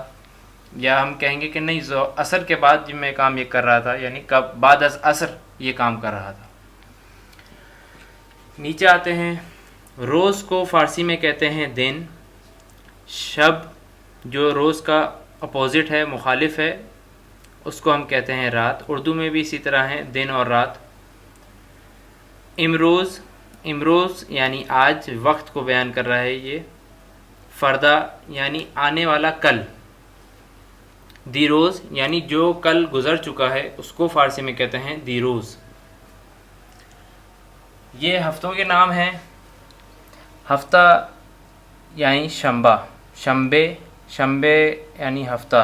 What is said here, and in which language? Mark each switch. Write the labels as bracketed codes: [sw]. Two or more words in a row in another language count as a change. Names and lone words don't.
[ur] یا ہم کہیں گے کہ نہیں عصر کے بعد میں کام یہ کر رہا تھا، یعنی [fa] بعد از عصر [ur] یہ کام کر رہا تھا. نیچے آتے ہیں. روز کو فارسی میں کہتے ہیں دن. شب جو روز کا اپوزٹ ہے، مخالف ہے، اس کو ہم کہتے ہیں رات. اردو میں بھی اسی طرح ہیں دن اور رات. امروز، امروز یعنی آج، وقت کو بیان کر رہا ہے یہ. فردا یعنی آنے والا کل. دیروز یعنی جو کل گزر چکا ہے اس کو فارسی میں کہتے ہیں دیروز. یہ ہفتوں کے نام ہیں. ہفتہ یعنی شنبہ، شنبے، شنبے یعنی ہفتہ.